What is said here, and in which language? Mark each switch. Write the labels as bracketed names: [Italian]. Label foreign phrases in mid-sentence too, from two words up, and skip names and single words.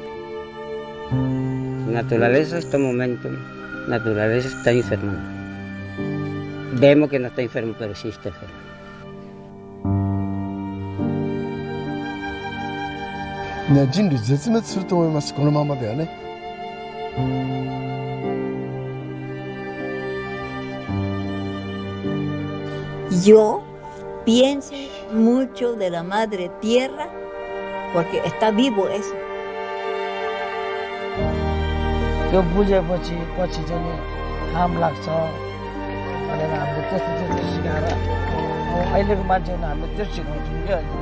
[Spanish] Naturaleza, este momento, naturaleza está enferma. Vemos que no está enfermo, pero sí está enfermo. [Japanese] 人類絶滅すると思います、このままではね。 [Spanish] Yo pienso mucho de la madre tierra porque está vivo eso. [Nepali] त्यो बुझेपछि पछि चाहिँ काम लाग्छ भनेर हामीले त्यस्तो सिकाएर अहिलेको मान्छेहरूले हामीले त्यो सिकाउँछौँ क्या